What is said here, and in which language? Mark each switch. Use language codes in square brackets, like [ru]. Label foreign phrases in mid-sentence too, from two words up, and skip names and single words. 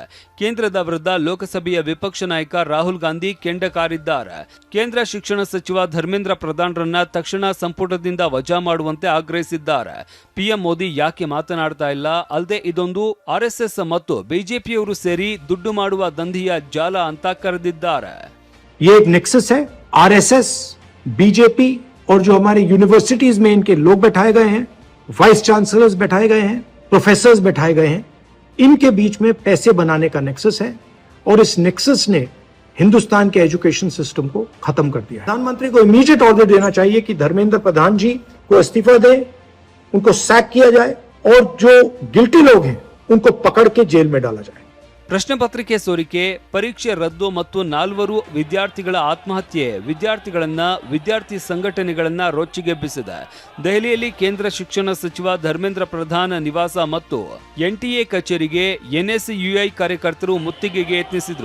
[kn] ಕೇಂದ್ರದ ವಿರುದ್ಧ ಲೋಕಸಭೆಯ ವಿಪಕ್ಷ ನಾಯಕ ರಾಹುಲ್ ಗಾಂಧಿ ಕೆಂಡ ಕಾರಿದ್ದಾರೆ. ಕೇಂದ್ರ ಶಿಕ್ಷಣ ಸಚಿವ ಧರ್ಮೇಂದ್ರ ಪ್ರಧಾನ್ರನ್ನ ತಕ್ಷಣ ಸಂಪುಟದಿಂದ ವಜಾ ಮಾಡುವಂತೆ ಆಗ್ರಹಿಸಿದ್ದಾರೆ. ಪಿಎಂ ಮೋದಿ ಯಾಕೆ ಮಾತನಾಡ್ತಾ ಇಲ್ಲ? ಅಲ್ಲದೆ ಇದೊಂದು ಆರ್ಎಸ್ಎಸ್ ಮತ್ತು ಬಿಜೆಪಿಯವರು ಸೇರಿ ದುಡ್ಡು ಮಾಡುವ ದಂಧೆಯ ಜಾಲ ಅಂತ ಕರೆದಿದ್ದಾರೆ. [hi] ये एक नेक्सस है। आरएसएस, बीजेपी और जो हमारे यूनिवर्सिटीज में इनके लोग बैठाए गए हैं, [en] vice chancellors [hi] बैठाए गए हैं, प्रोफेसर्स बैठाए गए हैं, इनके बीच में पैसे बनाने का नेक्सस है और इस नेक्सस ने हिंदुस्तान के [en] education system [hi] को खत्म कर दिया है। प्रधानमंत्री को [en] immediate order [hi] देना चाहिए कि धर्मेंद्र प्रधान जी को इस्तीफा दें, उनको सैक किया जाए और जो गिल्टी लोग हैं उनको पकड़ के जेल में डाला जाए। [kn] ಪ್ರಶ್ನೆ ಪತ್ರಿಕೆ ಸೋರಿಕೆ, ಪರೀಕ್ಷೆ ರದ್ದು ಮತ್ತು 4 ವಿದ್ಯಾರ್ಥಿಗಳ ಆತ್ಮಹತ್ಯೆ ವಿದ್ಯಾರ್ಥಿಗಳನ್ನ, ವಿದ್ಯಾರ್ಥಿ ಸಂಘಟನೆಗಳನ್ನ ರೊಚ್ಚಿಗೆಬ್ಬಿಸಿದೆ. ದೆಹಲಿಯಲ್ಲಿ ಕೇಂದ್ರ ಶಿಕ್ಷಣ ಸಚಿವ ಧರ್ಮೇಂದ್ರ ಪ್ರಧಾನ್ ನಿವಾಸ ಮತ್ತು ಎನ್ಟಿಎ ಕಚೇರಿಗೆ ಎನ್ಎಸ್ಯುಐ ಕಾರ್ಯಕರ್ತರು ಮುತ್ತಿಗೆಗೆ ಯತ್ನಿಸಿದ್ರು.